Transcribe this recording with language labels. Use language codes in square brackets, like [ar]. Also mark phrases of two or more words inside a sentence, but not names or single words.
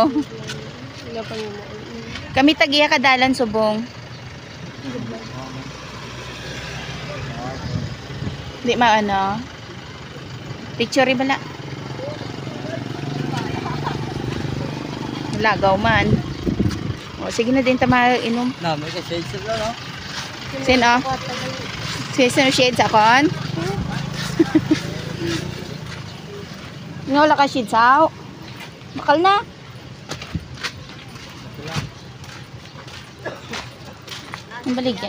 [tl] Wala pa yun. [hil] Kami tagiya kadalan subong. Di maano. Picture bala. Lagaw man. O, sige na din tama inom. Na, may ka-shades na no? Sino? Sino shades akon? Nga wala ka shades aw. Bakal na. Ang baligyan.